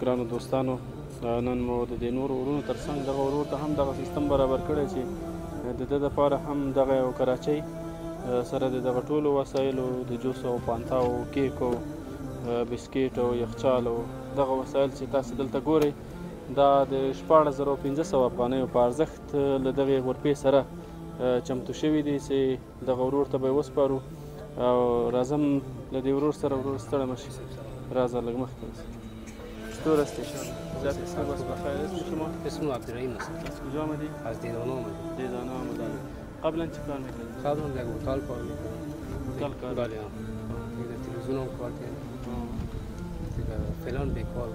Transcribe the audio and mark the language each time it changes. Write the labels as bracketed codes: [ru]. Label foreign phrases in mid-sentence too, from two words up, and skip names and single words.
[ps] ګرانو دوستانو، نن مو د دې نورو ورونو تر څنګ دغه ورور ته هم دغه سیستم برابر کړی چې د ده دپاره هم دغه یو کراچۍ سره د دغه ټولو وسایلو د جوس او پانتاو، کیکو، بسکیټ او یخچالو دغه وسایل چې تاسو دلته ګورئ دا د 14,500 افغانیو په ارزښت له دغې غرفې سره چمتو شوي دي چې دغه ورور ته به یې وسپارو. او راځم له دې ورور سره. ورور ستړی مه شي، راځه لږ مخکې اوسه. [fa] چطور هستی؟ بس بخیر. اسم شما؟ اسم عبدالرحیم است. از کجا آمدی؟ از دیدانه آمدیم. دیدانه آمدی. قبلا چه کار میکردی؟ قبلا در هتل کار میکردم. هتل کار؟ بله. در تلویزیون هم کار کردم. فعلا بیکار.